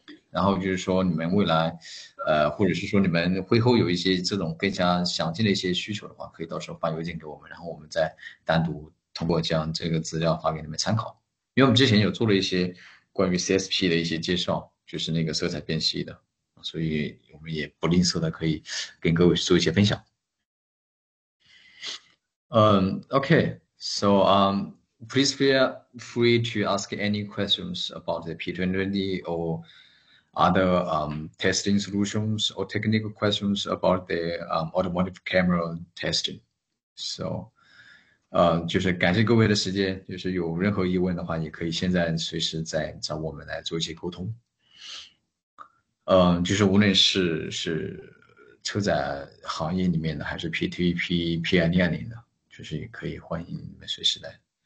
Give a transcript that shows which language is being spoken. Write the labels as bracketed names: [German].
[Chinese] 然后就是说你们未来或者是说你们会后有一些这种更加详尽的一些需求的话，可以到时候发邮件给我们，然后我们再单独通过将这个资料发给你们参考。因为我们之前有做了一些关于 CSP 的一些介绍，就是那个色彩辨析的，所以我们也不吝啬的可以跟各位做一些分享。 [English] Okay, so please feel free to ask any questions about the P2020 or other testing solutions or technical questions about the automotive camera testing. [Chinese] So 就是感谢各位的时间，就是有任何疑问的话，也可以现在随时再找我们来做一些沟通。就是无论是车载行业里面的，还是 P2020 P2020 的，就是也可以欢迎你们随时来。